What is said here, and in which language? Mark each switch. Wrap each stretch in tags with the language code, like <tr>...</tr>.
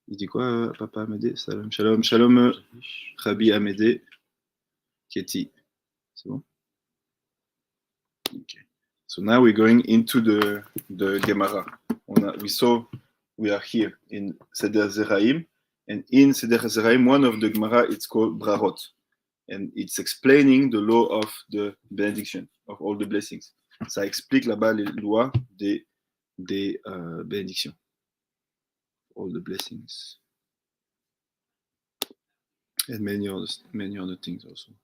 <fr>Il dit quoi, Papa Amédée? Salam, shalom, shalom, Rabbi Amédée, Keti. C'est bon? Okay.</fr> <en>So now we're going into the Gemara. We are here in Seder Zeraim, and in Seder Zeraim, one of the Gemara, it's called Brachot, and it's explaining the law of the benediction, of all the blessings.</en> <fr>Ça explique là-bas les lois des bénédictions.</fr> <en>All the blessings. And many other things also.</en>